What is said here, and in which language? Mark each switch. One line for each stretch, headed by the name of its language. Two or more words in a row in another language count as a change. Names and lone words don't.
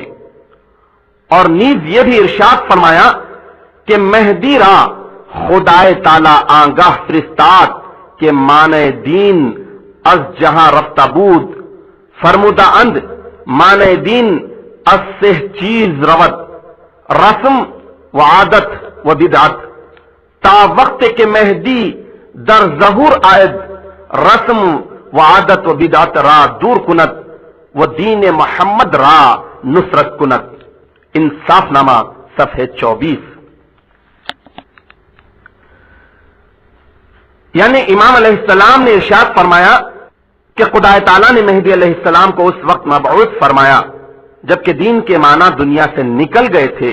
Urdu: اور نیز یہ بھی ارشاد فرمایا کہ
Persian: مہدی را خدائے تعالی آگاہ فرستاد کہ معنی دین از جہاں رفتہ بود، فرمودہ اند معنی دین از سے چیز روت، رسم و عادت و بدعت، تا وقت کے مہدی در ظہور آئد رسم و عادت و بدعت را دور کنت و دین محمد را نصرت کنت۔
Urdu: انصاف نامہ صفحہ 24۔ یعنی امام علیہ السلام نے ارشاد فرمایا کہ خدا تعالیٰ نے مہدی علیہ السلام کو اس وقت مبعوث فرمایا جبکہ دین کے معنی دنیا سے نکل گئے تھے۔